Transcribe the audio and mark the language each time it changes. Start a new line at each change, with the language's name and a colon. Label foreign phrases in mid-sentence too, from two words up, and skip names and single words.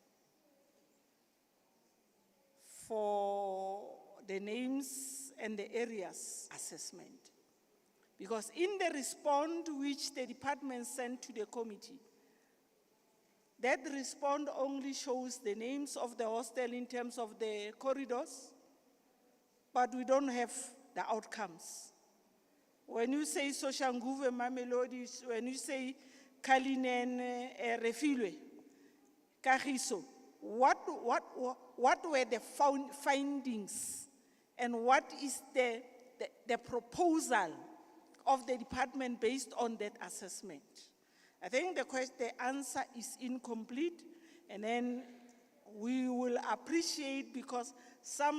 English: for the names and the areas assessment, because in the response which the department sent to the committee, that response only shows the names of the hostel in terms of the corridors, but we don't have the outcomes. When you say Soshanguve, Mamelodi, when you say Kalinen, Refilwe, Kagiso, what were the findings and what is the proposal of the department based on that assessment? I think the answer is incomplete, and then we will appreciate, because some